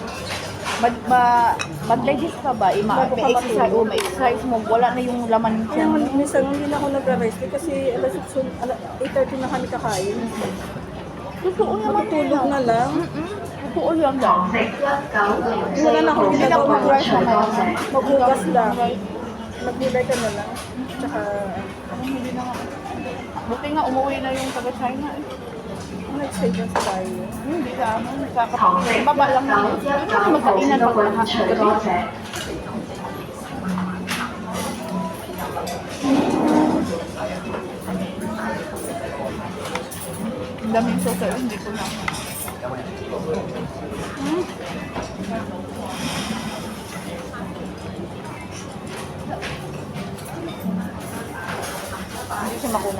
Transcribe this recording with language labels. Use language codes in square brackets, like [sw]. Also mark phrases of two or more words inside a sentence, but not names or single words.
[tl] Mag-digest pa ba? Bago ka May-exercise, matulog. may-exercise mo, wala na yung laman Kaya siya. minsan hindi na ako nag-rest kasi 8:30 na kami kakain. Totoo naman Matutulog na lang. Totoo lang lang. [yue] 黃色1904 [tl] Wala na akong [yue] 號 [tl] ginagawa. [yue] 請隨多謝。 [tl] Maghugas lang. Magbibay ka na lang. Tsaka, Hindi na nga. Buti nga umuwi na yung taga-China eh. nag-stay dyan sa bahay. Hindi ka ano, [yue] 黃 [tl] nakakapagod. [yue] 色 [tl] Baba lang naman. [yue] 1910 號 [tl] Magkainan [yue] 請 [tl] pag [yue] 隨多 [tl] lahat. [yue] 謝。 [tl] Ang daming sosa yun, hindi ko na. Hindi siya makuna.